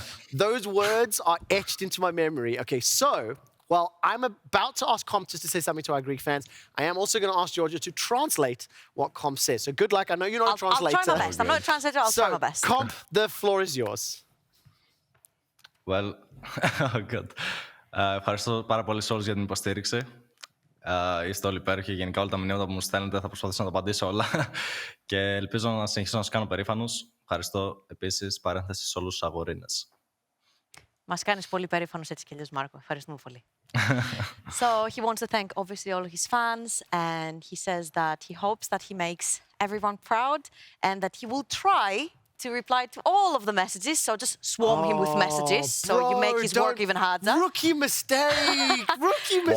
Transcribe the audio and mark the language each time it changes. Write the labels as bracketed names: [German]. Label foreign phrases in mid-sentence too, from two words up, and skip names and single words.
[English] Those words are etched into my memory. Okay, so well, I'm about to ask Comp just to say something to our Greek fans. I am also going to ask Georgia to translate what Comp says. So good luck. I know you're not a translator. I'll try my best. I'm not a translator. I'll try my best. Comp, the floor is yours. Well, oh God. [Greek] Ευχαριστώ πάρα πολύ σε όλους για την υποστήριξη. Είστε όλοι υπέροχοι. Γενικά όλα τα μηνύματα που μου στέλνετε θα προσπαθήσω να τα απαντήσω όλα. Και ελπίζω να συνεχίσω να σας κάνω περήφανους. Ευχαριστώ επίσης, παρένθεση, σε όλους τους αγορίνες. Μας κάνεις πολύ περήφανος έτσι κι αλλιώς, Μάρκο. Ευχαριστούμε πολύ. [English] So he wants to thank obviously all his fans, and he says that he hopes that he makes everyone proud and that he will try to reply to all of the messages. So just swarm him with messages so you make his work even harder. Rookie mistake! Rookie mistake!